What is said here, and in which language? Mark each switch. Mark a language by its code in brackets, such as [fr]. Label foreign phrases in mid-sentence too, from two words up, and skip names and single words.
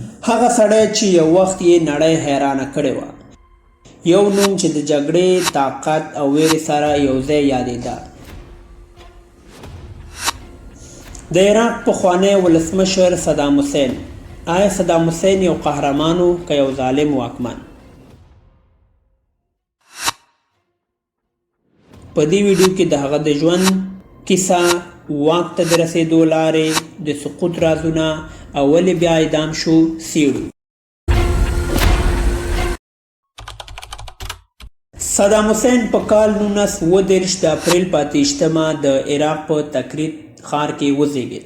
[ps] هغه سړی چې یو وخت یې نړۍ حیرانه کړې وه، یو نوم چې د جګړې، طاقت او ویرې سره یو ځای یادېده. د عراق پخوانی ولسمشر صدام حسین. آیا صدام حسین یو قهرمان و که یو ظالم واکمن؟ په دې ویډیو کې د هغه د ژوند کیسه، واک ته د رسېدو لارې، د سقوط رازونه او ولې بیا اعدام شو څېړو. صدام حسین په کال 1937 د اپریل په 28 د عراق په تکریت ښار کې وزېږېد.